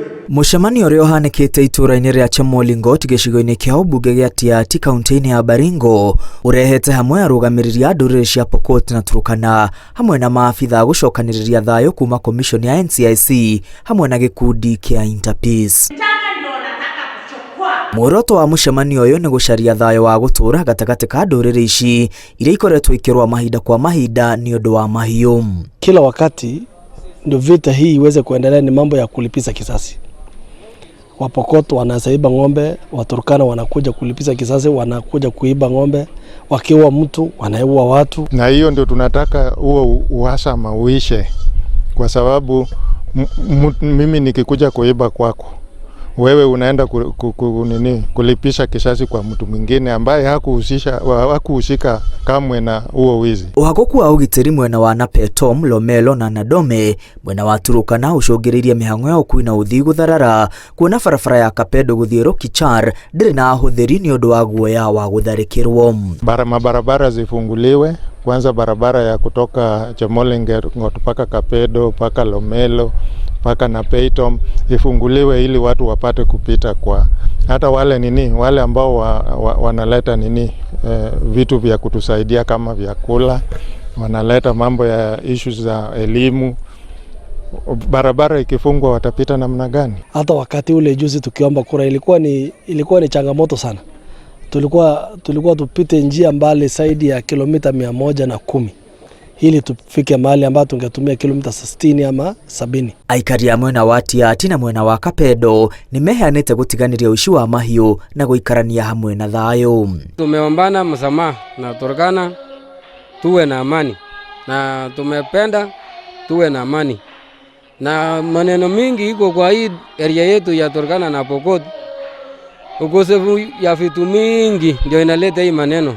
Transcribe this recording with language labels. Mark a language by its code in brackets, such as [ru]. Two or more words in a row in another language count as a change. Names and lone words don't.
[ki] Mũcemanio ũrĩa ũhanĩkĩte itũũra-inĩ rĩa Chemolingot gĩcigo-inĩ kĩa ũmbunge gĩa Tiaty kaunti-inĩ ya Baringo ũrehete hamwe arũgamĩrĩri a ndũrĩrĩ cia Pokot na Turkana hamwe na maabitha gũcokanĩrĩria thayũ kuma komishoni ya NCIC hamwe na gĩkundi kĩa Interpeace. Muoroto wa mũcemanio ũyũ nĩ gũcaria thayũ wa gũtũũra gatagatĩ ka ndũrĩrĩ ici iria ikoretwo ikĩrũa mahinda kwa mahinda ni ũndũ wa mahiũ. [sw] Kila wakati ndio vita hii iweze kuendelea ni mambo ya kulipiza kisasi. Wapokot wanasaiba ng'ombe, Waturkana wanakuja kulipiza kisasi, wanakuja kuiba ng'ombe, wakiua mtu wanaua watu. Na hiyo ndio tunataka huo uhasama uishe, kwa sababu mimi nikikuja kuiba kwako, wewe unaenda kulipisha kisasi kwa mtu mwingine ambaye hakuhusika kamwe na huo wizi. [ki] Uhagoku wa ugitiri mwena wa Napetom, Lomelo na Nadome mwena wa Turkana ucũngĩrĩirie mĩhang'o ya ũkui na ũthii gũtharara, kuona barabara ya Kapedo gũthiĩ Rokichar ndĩrĩ na ahũthĩri nĩ ũndũ wa guoya wa gũtharĩkĩrwo. [sw] Barabara zifunguliwe, kwanza barabara ya kutoka Chemolingot mpaka Kapedo mpaka Lomelo mpaka Napetom ifunguliwe ili watu wapate kupita, kwa hata wale ambao wanaleta vitu vya kutusaidia kama vyakula, wanaleta mambo ya issues za elimu. Barabara ikifungwa watapita namna gani? Hata wakati ule juzi tukiomba kura ilikuwa ni changamoto sana. Tulikuwa tupite njia mbali zaidi ya kilomita 110 ili tufike mahali ambapo tungetumia kilomita 60 ama 70. [ki] Aikari ya mwena wa Tiaty na mwena wa Kapedo nimeheanĩte gũtiganĩria ũici wa mahiũ na gũikarania hamwe na thayũ. [sw] Tumeombana msamaha na Turkana tuwe na amani, na tumependa tuwe na amani, na maneno mingi iko kwa hii area yetu ya Turkana na Pokot. Ukosefu ya vitu mingi ndio inaleta hii maneno.